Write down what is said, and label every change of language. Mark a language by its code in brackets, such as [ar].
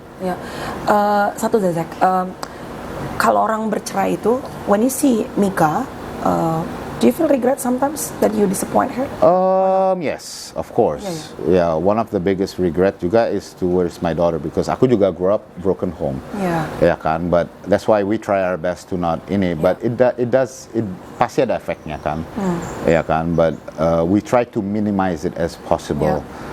[id] Ya. Satu Zak, kalau orang bercerai itu, [en] when you see Mika, do you feel regret sometimes that you disappoint her? Yes, of course. Yeah, one of the biggest regret juga is towards my daughter because aku juga grew up broken home. Ya kan, but that's why we try our best to not ini. [id] But it pasti ada efeknya kan. [en] Ya kan, but we try to minimize it as possible.